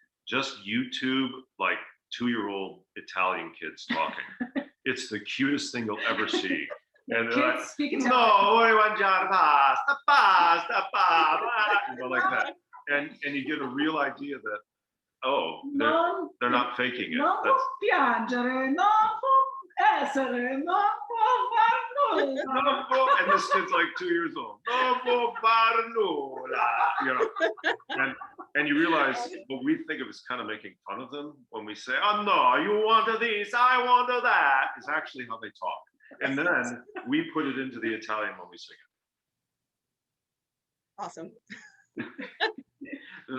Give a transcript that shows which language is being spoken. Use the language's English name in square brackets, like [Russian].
[English] Just YouTube like 2-year-old Italian kids talking. It's the cutest thing you'll ever see. And they're like, Kids speak no, Italian. [Italian] voglio mangiare pasta, [English] you know, like that. And you get a real idea that, oh, they're not faking it. [Italian] Non può piangere, non può essere, non può far nulla. [English] And this kid's like 2 years old. [Italian] No può fare nulla, [English] you know. And you realize what we think of as kind of making fun of them when we say, oh no, you want this, I want that, is actually how they talk. And then we put it into the Italian when we sing it. Awesome. You